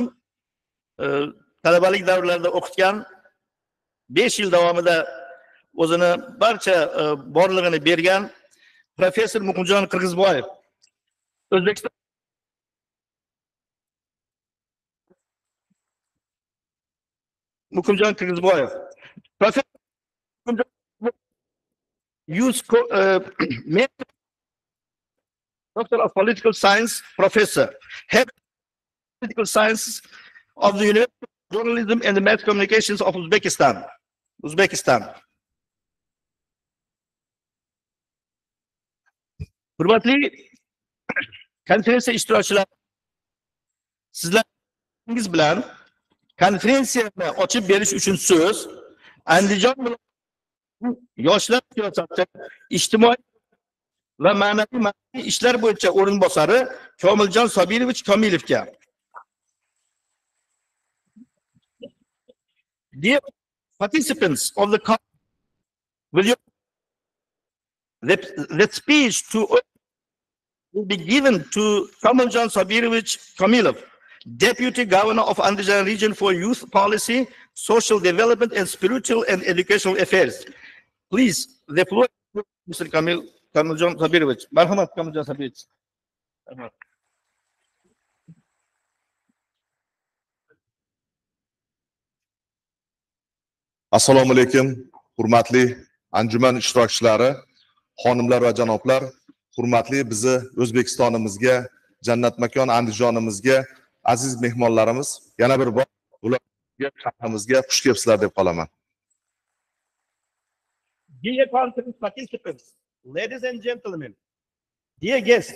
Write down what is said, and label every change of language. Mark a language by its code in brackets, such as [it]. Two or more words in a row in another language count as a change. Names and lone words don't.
[uz] Talabalik davrlarida o'qitgan, 5 yil davomida o'zini barcha borlig'ini bergan Professor Muqimjon Qirg'izboyev. O'zbekiston Muqimjon Qirg'izboyev. [en] Professor Doctor of Political Science, Professor, Head of Political Sciences of the University of Journalism and the Mass Communications of Uzbekistan. [uz] Hurmatli konferensiya ishtirokchilari, sizlaringiz bilan konferensiyani ochib berish uchun so'z Andijon Yoshlar siyosati, ijtimoiy va ma'naviy ishlar bo'yicha o'rinbosari Komiljon Sobirovich Komilovga. [en] Dear participants of the conference, will you the speech will be given to Komiljon Komilov, Deputy Governor of Andijon Region for Youth Policy, Social Development and Spiritual and Educational Affairs. Please, the floor is Mr. Komiljon Sabirovich. [uz] Marhamat, Komiljon Sabirovich. Assalomu alaykum, hurmatli anjuman ishtirokchilari, xonimlar va janoblar, hurmatli bizni O'zbekistonimizga, jannat makon Andijonimizga aziz mehmonlarimiz, yana bir bor ularga shahrimizga xush kelibsizlar deb qolaman. [en] Dear conference participants, ladies and gentlemen, dear guests,